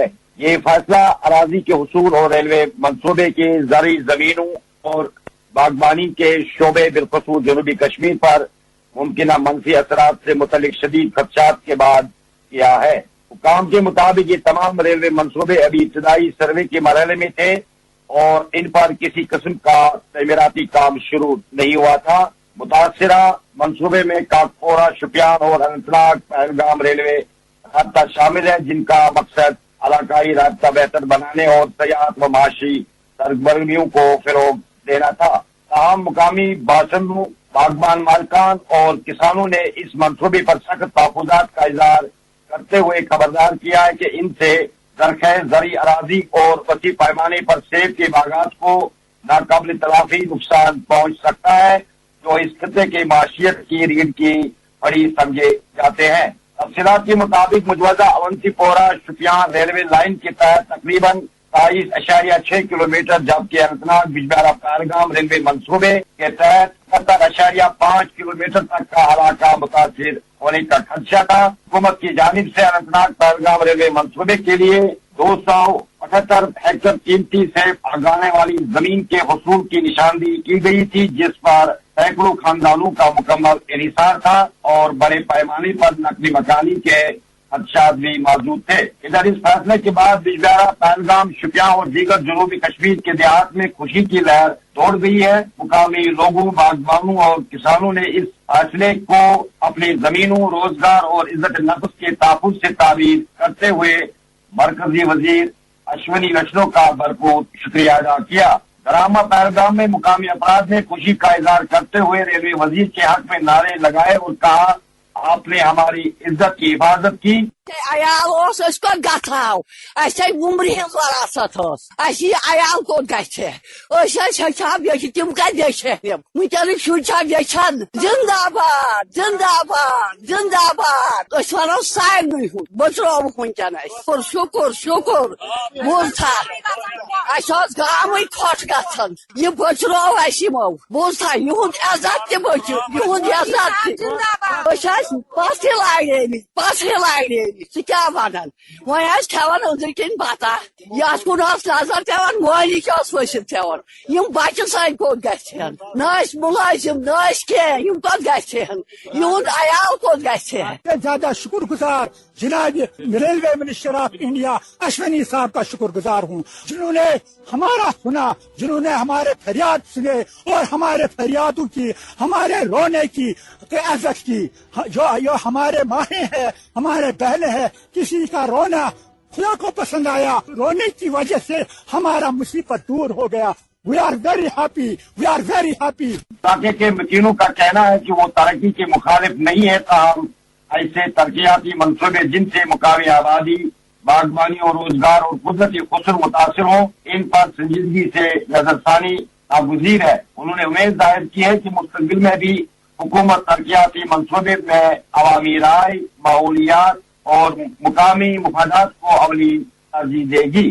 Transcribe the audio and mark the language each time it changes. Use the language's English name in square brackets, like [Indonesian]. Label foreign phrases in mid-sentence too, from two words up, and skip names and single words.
[Urdu] یہ فیصلہ اراضی کے حصول اور ریلوے منصوبے کے زرعی زمینوں اور باغبانی کے شعبے بالخصوص جنوبی کشمیر پر ممکنہ منفی اثرات سے متعلق شدید خدشات کے بعد کیا ہے۔ حکام کے مطابق یہ تمام ریلوے منصوبے ابھی ابتدائی سروے کے مرحلے میں تھے اور ان پر کسی قسم کا تعمیراتی کام شروع نہیں ہوا تھا۔ متاثرہ منصوبے میں کاکپورہ، شوپیان اور اننت ناگ پہلگام ریلوے رابطہ شامل ہے، جن کا مقصد علاقائی رابطہ بہتر بنانے اور سیاحت و معاشی سرگرمیوں کو فروغ دینا تھا۔ تاہم مقامی باشندوں، باغبان مالکان اور کسانوں نے اس منصوبے پر سخت تحفظات کا اظہار کرتے ہوئے خبردار کیا ہے کہ ان سے زرخیز زرعی اراضی اور وسیع پیمانے پر سیب کے باغات کو ناقابل تلافی نقصان پہنچ سکتا ہے، جو اس خطے کی معیشت کی ریڑھ کی ہڈی سمجھے جاتے ہیں۔ تفصیلات کے مطابق مجوزہ اونتی پورہ شوپیان ریلوے لائن کے تحت تقریباً 23.6 کلومیٹر، جبکہ اننت ناگ بجبہارا پہلگام ریلوے منصوبے کے تحت 70.5 کلومیٹر تک کا علاقہ متاثر ہونے کا خدشہ تھا۔ حکومت کی جانب سے اننت ناگ پہلگام ریلوے منصوبے کے لیے 278 ہیکٹر قیمتی سیب اگانے والی زمین کے حصول کی نشاندہی کی گئی تھی، جس پر سینکڑوں خاندانوں کا مکمل انحصار تھا اور بڑے پیمانے پر نقلی مکانی کے خدشات بھی موجود تھے۔ ادھر اس فیصلے کے بعد بجبہارا، پہلگام، شوپیان اور دیگر جنوبی کشمیر کے دیہات میں خوشی کی لہر دوڑ گئی ہے۔ مقامی لوگوں، باغبانوں اور کسانوں نے اس فیصلے کو اپنی زمینوں، روزگار اور عزت نفس کے تحفظ سے تعبیر کرتے ہوئے مرکزی وزیر اشونی ویشنو کا بھرپور شکریہ ادا کیا۔ دراما پہلگام میں مقامی افراد نے خوشی کا اظہار کرتے ہوئے ریلوے وزیر کے حق میں نعرے لگائے اور کہا، آپ نے ہماری عزت کی حفاظت کی۔ [Kashmiri] عیال اوس اس کوت گژھاو اسے ومبرِ ہٕنٛز وراثت ٲس اسہِ یہِ عیال کوٚت گژھِ أسۍ ٲسۍ ہیٚچھان بیٚیہِ تِم کتہِ ہیٚچھِ وٕنکیٚنٕکۍ شُرۍ چھا یژھان زندہ باد زندہ باد زندہ باد أسۍ ونو سارنٕے ہُنٛد بٔچرووُکھ وٕنکیٚن اسہِ شُکر شُکر بوٗزتھا اسہِ اوس گامٕے خۄش گژھان یہِ بٔچروو اسہِ یِمو بوٗزتھا یِہُنٛد عزت تہِ بٔچہِ یِہُنٛد عزت تہِ أسۍ ٲسۍ پتھرِ لاگنٲمٕتۍ ژٕ کیٛاہ ونان وۄنۍ ٲسۍ کھٮ۪وان أنٛدرۍ کِنۍ بتہ یتھ کُن ٲس نظر پیوان مٲلِش ٲس ؤسِتھ پیوان یِم بچہِ سٲنۍ کوٚت گژھن نہ ٲسۍ مُلٲزِم نہ ٲسۍ کینٛہہ یِم کوٚت گژھن یِہُنٛد عیال کوٚت گژھِ [Urdu] زیادہ شکر گزار جناب ریلوے منسٹر آف انڈیا اشونی صاحب کا شکر گزار ہوں، جنہوں نے ہمارا سنا، جنہوں نے ہمارے فریاد سنے اور ہمارے فریادوں کی، ہمارے رونے کی عزت کی۔ جو ہمارے ماہیں ہیں، ہمارے بہنیں ہیں، کسی کا رونا خدا کو پسند آیا، رونے کی وجہ سے ہمارا مصیبت دور ہو گیا۔ [English] We are very happy. We are very happy. [Urdu] علاقے کے مکینوں کا کہنا ہے کہ وہ ترقی کے مخالف نہیں ہے، تاہم ایسے ترقیاتی منصوبے جن سے مقامی آبادی، باغبانی اور روزگار اور قدرتی خسر متاثر ہوں، ان پر سنجیدگی سے نظر ثانی ناگزیر ہے۔ انہوں نے امید ظاہر کی ہے کہ مستقبل میں بھی حکومت ترقیاتی منصوبے میں عوامی رائے، ماحولیات اور مقامی مفادات کو اولی ترجیح دے گی۔